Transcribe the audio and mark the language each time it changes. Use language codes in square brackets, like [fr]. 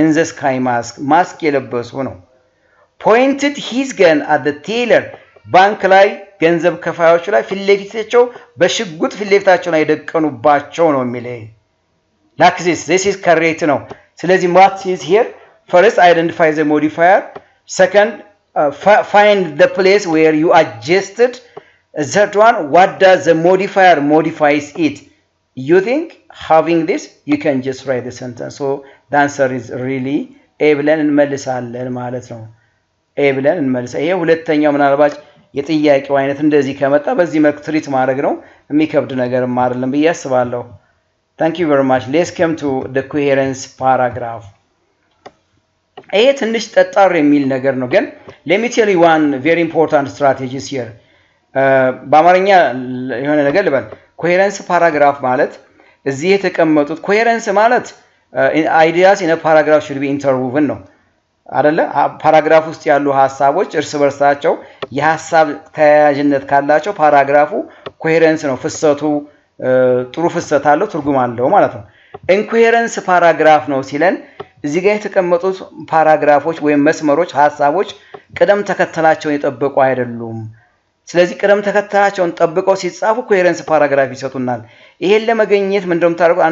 [en] in the sky mask [am] ማስክ የለበሱ ነው። [en] pointed his gun at the teller [am] ባንክ ላይ ገንዘብ ከፋዮች ላይ ፊትለፊታቸው በሽጉጥ ፊትለፊታቸው ላይ ደቀኑባቸው ነው የሚለው። [en] like this is correct [am] ነው። ስለዚህ [en] what is here? First identify the modifier, second find the place where you adjusted, third one what does the modifier modifies it. You think having this you can just write the sentence. So the answer is really a [am] ብለን እንመልሳለን ማለት ነው። a ብለን እንመልሳ። ይሄ ሁለተኛው ምናልባት የጥያቄው አይነት እንደዚህ ከመጣ በዚህ መልኩ ትሪት ማድረግ ነው። የሚከብድ ነገርም አይደለም ብዬ አስባለሁ። [en] Thank you very much. Let's come to the coherence paragraph. [am] ይሄ ትንሽ ጠጣር የሚል ነገር ነው ግን [en] let me tell you one very important strategies here. [am] በአማርኛ የሆነ ነገር ልበል። coherence paragraph ማለት እዚህ የተቀመጡት coherence ማለት [en] ideas in a paragraph should be interwoven [am] ነው አይደለ? ፓራግራፍ ውስጥ ያሉ ሐሳቦች እርስ በርሳቸው የሐሳብ ተያያዥነት ካላቸው ፓራግራፉ coherence ነው። ፍሰቱ ጥሩ ፍሰት አለው ትርጉም አለው ማለት ነው። incoherence paragraph ነው ሲለን እዚህ ጋር የተቀመጡት ፓራግራፎች ወይም መስመሮች ሐሳቦች ቅደም ተከተላቸውን የጠበቁ አይደሉም። ስለዚህ ቅደም ተከተላቸውን ጠብቀው ሲጻፉ coherence paragraph ይሰጡናል። ይሄን ለመገኘት ምንድነው የምታደርጉት?